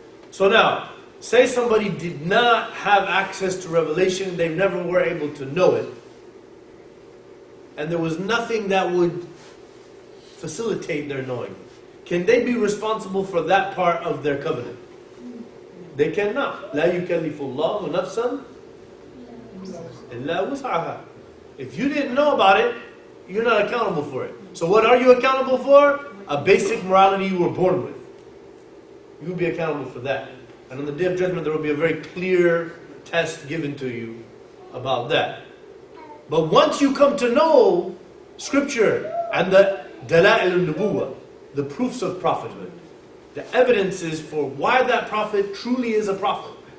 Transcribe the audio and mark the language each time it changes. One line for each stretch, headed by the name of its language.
English: So now, say somebody did not have access to revelation, they never were able to know it, and there was nothing that would facilitate their knowing. Can they be responsible for that part of their covenant? They cannot.
Arabic: لا يكلف الله نفسا إلا وسعها.
English: If you didn't know about it, you're not accountable for it. So what are you accountable for? A basic morality you were born with. You'll be accountable for that. And on the Day of Judgment, there will be a very clear test given to you about that. But once you come to know Scripture and the Dala'il al-Nubuwah, the proofs of prophethood, the evidences for why that prophet truly is a prophet.